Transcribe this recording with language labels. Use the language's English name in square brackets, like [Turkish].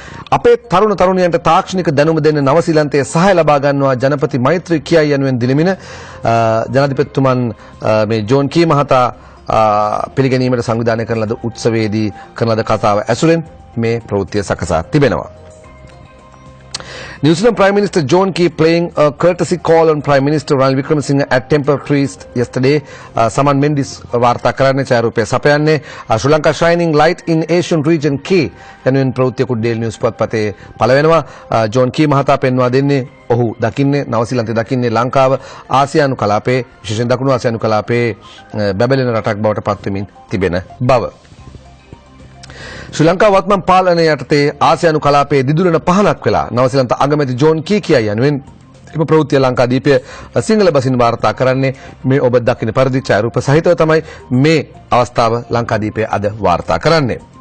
[Sinhala] අපේ තරුණ තරුණියන්ට තාක්ෂණික දැනුම දෙන්න නවසීලන්තයේ සහාය ලබා ගන්නවා ජනපති මෛත්‍රී කියයි යනුවෙන් දිනමින ජනාධිපතිතුමන් මේ ජෝන් කී මහතා පිළිගැනීමට සංවිධානය කරන ලද උත්සවයේදී කරන ලද කතාව ඇසුරෙන් මේ ප්‍රවෘත්තිය සකසා තිබෙනවා. [English] New Zealand Prime Minister John Key playing a courtesy call on Prime Minister Ranil Wickremesinghe at Temple Feast yesterday. [Sinhala] Saman Mendis වාර්තා කරන්නේ ඡායාරූපය සපයන්නේ [English] Sri Lanka shining light in Asian region Key [Sinhala] යනුවෙන් ප්‍රවෘත්තියකුත් Daily News පුවත්පතේ පළ වෙනවා. John කී මහතා පෙන්වා දෙන්නේ ඔහු දකින්නේ නවසීලන්තේ දකින්නේ ලංකාව ආසියානු කලාපයේ විශේෂයෙන් දකුණු ආසියානු කලාපයේ බැබලෙන රටක් බවට පත් වෙමින් තිබෙන බව. ශ්‍රී ලංකා වත්මන් පාලනය යටතේ ආසියානු කලාපයේ දිදුලන පහනක් වෙලා නවසීලන්ත අගමැති ජෝන් කී කියයි යනුවෙන් එම ප්‍රවෘත්තිය ලංකාදීපය සිංහල බසින් වාර්තා කරන්නේ මේ ඔබ දකින පරිදි ඡායාරූප සහිතව තමයි මේ අවස්ථාව ලංකාදීපය අද වාර්තා කරන්නේ.